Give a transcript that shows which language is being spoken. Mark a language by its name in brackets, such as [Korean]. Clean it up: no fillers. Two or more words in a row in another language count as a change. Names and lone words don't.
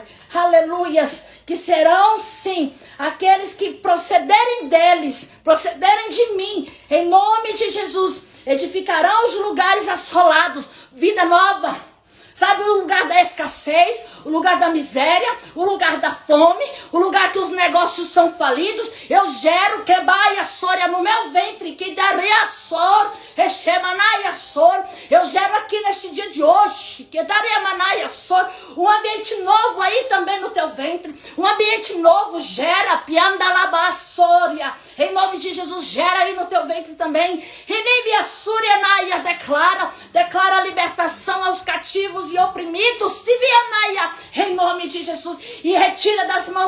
[Portuguese] Aleluias, que serão, sim, aqueles que procederem deles, procederem de mim, em nome de Jesus, edificarão os lugares assolados, vida nova. Sabe o lugar da escassez, o lugar da miséria, o lugar da fome, o lugar que os negócios são falidos. Eu gero quebaia soria no meu ventre, que daria sor, rechemanaia sor. Eu gero aqui neste dia de hoje, que daria manaia sor, um ambiente novo aí também no teu ventre. Um ambiente novo gera piandalaba soria. Em nome de Jesus, gera aí no teu ventre também. Inibia suria naia, declara libertação aos cativos e oprimidos, Sivianaia, em nome de Jesus, e retira das mãos